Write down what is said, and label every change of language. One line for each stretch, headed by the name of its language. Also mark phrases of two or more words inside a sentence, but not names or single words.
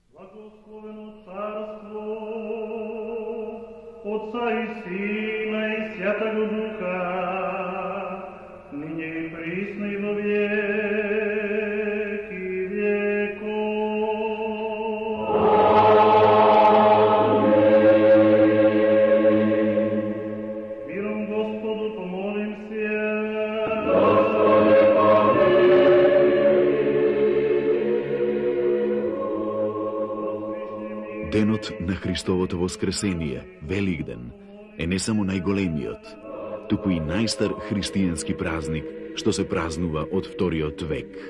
Church Slavic: Отца и Сина и Святого Духа, ныне и присно и во веки веков. Миром Господу помолимся.
Macedonian: Денот на Христовото воскресение, Великден, е не само најголемиот, туку и најстар христијански празник што се празнува од вториот век.